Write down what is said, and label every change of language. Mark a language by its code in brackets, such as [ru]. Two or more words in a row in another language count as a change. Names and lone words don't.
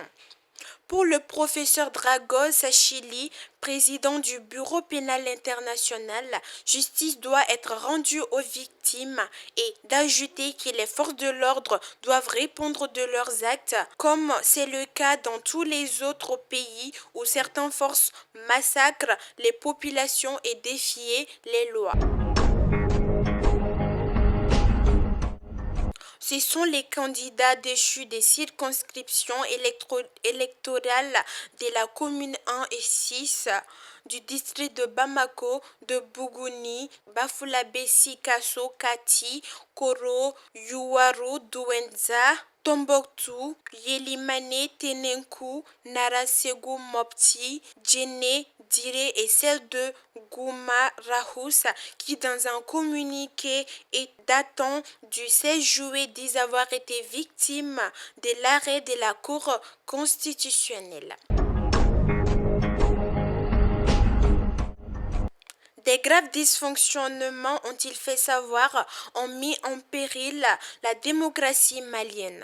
[fr] Pour le professeur Dragos Achili, président du Bureau pénal international, justice doit être rendue aux victimes et d'ajouter que les forces de l'ordre doivent répondre de leurs actes, comme c'est le cas dans tous les autres pays où certaines forces massacrent les populations et défient les lois. Ce sont les candidats déchus des circonscriptions électorales de la commune 1 et 6 du district de Bamako, de Bougouni, Bafulabe, Sikasso, Kati, Koro, Yuwaru, Douenza, Tombouctou, Yelimane, Tenenkou, Narasegu, Mopti, Djene, Dire et celle de Gouma Rahous qui dans un communiqué et datant du 16 juillet disent avoir été victimes de l'arrêt de la Cour constitutionnelle. Des graves dysfonctionnements, ont-ils fait savoir, ont mis en péril la démocratie malienne.